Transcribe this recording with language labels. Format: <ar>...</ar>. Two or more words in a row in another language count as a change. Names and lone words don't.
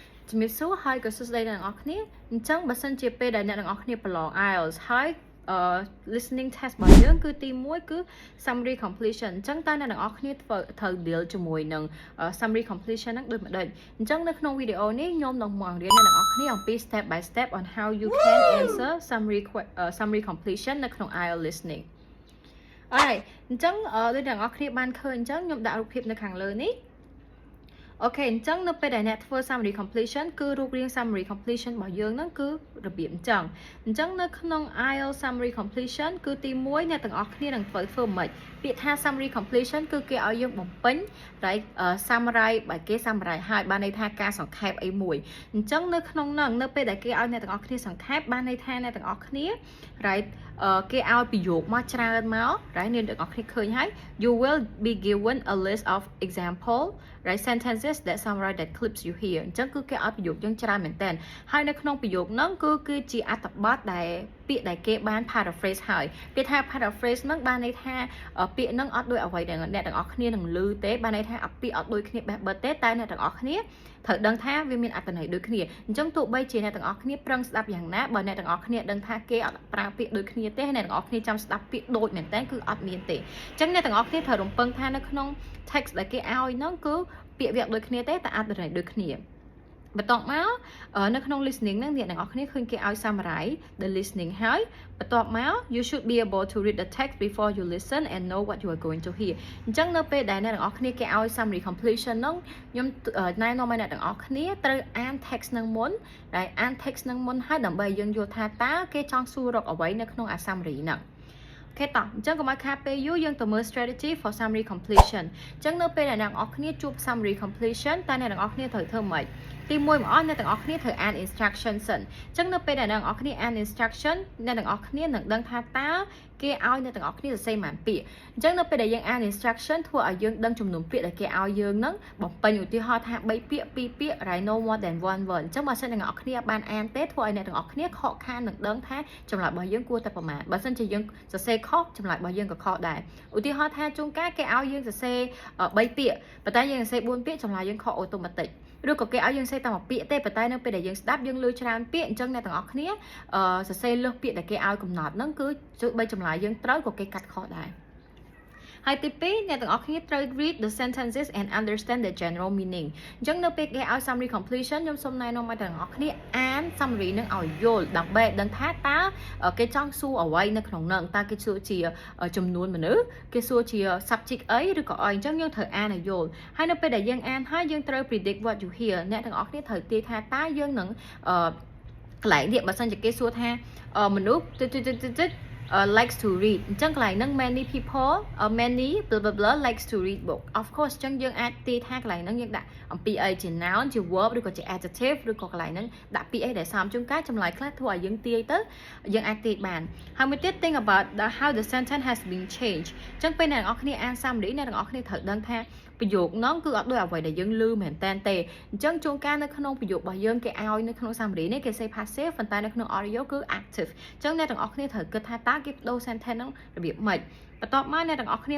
<km>ជំរាបសួរហើយក៏សួស្តីដល់អ្នកនរគ្នាអញ្ចឹងបើសិនជាពេលដែលអ្នកនរគ្នាប្រឡង IELTS ហើយ</km> <en>listening test</en> <km>របស់យើងគឺទី1គឺ</km> <en>summary completion</en> <km>អញ្ចឹងតើអ្នកនរគ្នាត្រូវ deal ជាមួយនឹង summary completion ហ្នឹងដូចម្ដេចអញ្ចឹងនៅក្នុងវីដេអូនេះខ្ញុំនឹងមករៀនអ្នកនរគ្នាអំពី</km> <en>step by step on how you can answer summary completion</en> <km>នៅក្នុង IELTS listening អ រអញ្ចឹងដូចអ្នកនរគ្នាបានឃើញអញ្ចឹងខ្ញុំដាក់រូបភាពនៅខាងលើនេះអូខេអញ្ចឹងនៅពេលដែលអ្នកធ្វើ</km> <en>summary completion</en> <km>គឺរូបរាង</km> <en>summary completion</en> <km>របស់យើងហ្នឹងគឺរបៀបអញ្ចឹងនៅក្នុង IELTS</km> <en>summary completion</en> <km>គឺទី1អ្នកទាំងអស់គ្នានឹងធ្វើមិនពាក្យថា</km> <en>summary completion</en> <km>គឺគេឲ្យយើងបំពេញ</km> <en>right summary</en> <km>បើគេ summary ហើយបានន័យថាការសង្ខេបអីមួយអញ្ចឹងនៅក្នុងហ្នឹងនៅពេលដែលគេឲ្យអ្នកទាំងអស់គ្នាសង្ខេបបានន័យថាអ្នកទាំងអស់គ្នា right គេឲ្យប្រយោគមក ច្រើនមក right អ្នកទាំងអស់គ្នាឃើញហើយ</km> <en>you will be given a list of example right sentences that summarize that clips you hear</en> <km>អញ្ចឹងគឺគេឲ្យប្រយោគយើងច្រើនមែនតើ ហើយនៅក្នុងប្រយោគហ្នឹងគឺជាអត្ថបទដែលពាក្យដែលគេបាន paraphrase ហើយពាក្យថា paraphrase ហ្នឹងបានន័យថាពាក្យហ្នឹងអត់ដូចអ្វីដែលអ្នកទាំងអស់គ្នានឹងឮទេបានន័យថាពាក្យអត់ដូចគ្នាបេះបិទទេតែអ្នកទាំងអស់គ្នាត្រូវដឹងថាវាមានអត្ថន័យដូចគ្នាអញ្ចឹងទោះបីជាអ្នកទាំងអស់គ្នាប្រឹងស្ដាប់យ៉ាងណាបើអ្នកទាំងអស់គ្នាដឹងថាគេអត់ប្រើពាក្យដូចគ្នាទេអ្នកទាំងអស់គ្នាចាំស្ដាប់ពាក្យដូចមែនតើគឺអត់មានទេអញ្ចឹងអ្នកទាំងអស់គ្នាត្រូវរំពឹងថានៅក្នុង text ដែលគេ ឲ្យហ្នឹងគឺពាក្យវាដូចគ្នាទេតែអត្ថន័យដូចគ្នាបន្ទាប់មកនៅក្នុង listening ហ្នឹងអ្នកទាំងអស់គ្នាឃើញគេឲ្យ</km> <en>summary the listening</en> <km>ហើយបន្ទាប់មក</km> <en>you should be able to read the text before you listen and know what you are going to hear</en> <km>អញ្ចឹងនៅពេលដែលអ្នកទាំងអស់គ្នាគេឲ្យ</km> <en>summary completion</en> <km>ហ្នឹងខ្ញុំណែនាំឲ្យអ្នកទាំងអស់គ្នាត្រូវអាន text ហ្នឹងមុនហើយអាន text ហ្នឹងមុនហើយដើម្បីយើងយល់ថាតើគេចង់សួររកអ្វីនៅក្នុងអា summary ហ្នឹងអូខេតោះអញ្ចឹងកុំឲ្យខាតពេលយូរយើងទៅមើល</km> <en>strategy for summary completion</en> <km>អញ្ចឹងនៅពេលដែលអ្នកទាំងអស់គ្នាជួប</km> <en>summary completion</en> <km>តើអ្នកទាំងអស់គ្នាត្រូវធ្វើម៉េចទី1មកអស់អ្នកទាំងអស់គ្នាត្រូវអាន instruction សិនអញ្ចឹងនៅពេលដែលអ្នកទាំងអស់គ្នាអាន instruction អ្នកទាំងអស់គ្នានឹងដឹងថាតើគេឲ្យអ្នកទាំងអស់គ្នាសរសេរប៉ុន្មានពាក្យអញ្ចឹងនៅពេលដែលយើងអាន instruction ធ្វើឲ្យយើង ដឹងចំនួនពាក្យដែលគេឲ្យយើងហ្នឹងបំពេញឧទាហរណ៍ថា3ពាក្យ2ពាក្យ</km> <en>right no more than one word</en> <km>អញ្ចឹងបើសិនអ្នកទាំងអស់គ្នាបានអានទេធ្វើឲ្យអ្នកទាំងអស់គ្នាខកខាននឹងដឹងថាចម្លើយរបស់យើងគួរតែប្រមាណបើសិនជាយើងសរសេរ ខុសចម្លើយរបស់យើងក៏ខុសដែរឧទាហរណ៍ថាជួនកាលគេឲ្យយើងសរសេរ3ពាក្យប៉ុន្តែយើងសរសេរ4ពាក្យចម្លើយយើងខុសអូតូម៉ាទិកឬក៏គេឲ្យយើងសរសេរតែមួយពាក្យទេប៉ុន្តែនៅពេលដែលយើងស្ដាប់យើង ឮច្រើនពាក្យអញ្ចឹងអ្នកទាំងអស់គ្នាសរសេរលើសពាក្យដែលគេឲ្យកំណត់ហ្នឹងគឺបីចម្លើយយើងត្រូវក៏គេកាត់ខុសដែរហើយទី2អ្នកទាំងអស់ គ្នាត្រូវ</km> <en>read the sentences and understand the general meaning</en> <km>អញ្ចឹងនៅពេលគេឲ្យ</km> <en>summary completion</en> <km>ខ្ញុំសូមណែនាំឲ្យទាំងអស់គ្នាអាន summary នឹងឲ្យយល់ដើម្បីដឹងថាតើគេចង់សួរអ្វីនៅក្នុងហ្នឹងតើគេសួរជាចំនួនមនុស្សគេសួរជា subject អីឬក៏អីអញ្ចឹងយើងត្រូវអានឲ្យយល់ហើយនៅពេលដែលយើងអានហើយយើងត្រូវ</km> <en>predict what you hear</en> <km>អ្នកទាំងអស់គ្នាត្រូវទាយថាតើយើងនឹងកន្លែងនេះបើសិនជាគេសួរថាមនុស្ស</km> <en>likes to read</en> <km>អញ្ចឹងកន្លែងហ្នឹង</km> <en>many people many blah blah blah likes to read book of course</en> <km>អញ្ចឹងយើងអាចទាយថាកន្លែងហ្នឹងយើងដាក់អំពីអីជា noun ជា verb ឬក៏ជា adjective ឬក៏កន្លែងហ្នឹងដាក់ពាក្យអីដែលសមជួនកាលចម្លើយខ្លះធ្វើឲ្យយើងទាយទៅយើងអាចទាយបាន ហើយមួយទៀត</km> <en>think about how the sentence has been changed</en> <km>អញ្ចឹងពេលអ្នកទាំងអស់គ្នាអាន summary អ្នកទាំងអស់គ្នាត្រូវដឹងថាប្រយោគហ្នឹងគឺអត់ដូចអ្វីដែលយើងឮមែនតែនទេអញ្ចឹងជួនកាលនៅក្នុងប្រយោគរបស់យើង គេឲ្យនៅក្នុង summary នេះគេ</km> <en>say passive</en> <km>ប៉ុន្តែនៅក្នុង audio គឺ active អញ្ចឹងអ្នកទាំងអស់គ្នាត្រូវគិតថាតើគេបដូរ sentence ហ្នឹងរបៀបម៉េចបន្ទាប់មកអ្នកទាំងអស់គ្នា</km>